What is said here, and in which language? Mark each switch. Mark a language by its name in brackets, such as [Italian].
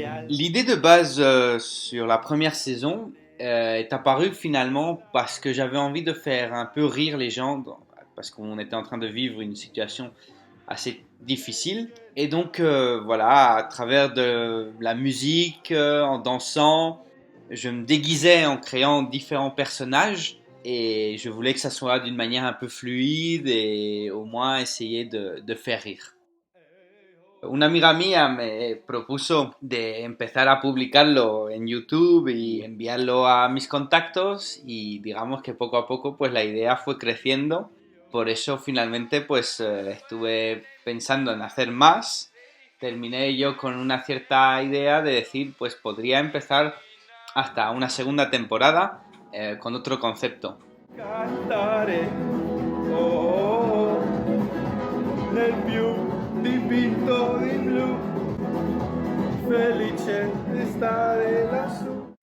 [French] L'idée de base sur la première saison est apparue finalement parce que j'avais envie de faire un peu rire les gens, parce qu'on était en train de vivre une situation assez difficile. Et donc voilà, à travers de la musique, en dansant, je me déguisais en créant différents personnages. Et je voulais que ça soit d'une manière un peu fluide et au moins essayer de faire rire. [Spanish] Una amiga mía me propuso de empezar a publicarlo en YouTube y enviarlo a mis contactos y digamos que poco a poco pues la idea fue creciendo. Por eso finalmente pues estuve pensando en hacer más. Terminé yo con una cierta idea de decir pues podría empezar hasta una segunda temporada con otro concepto. [Italian] Cantare, oh, nel più dipinto di blu, felice di stare lassù.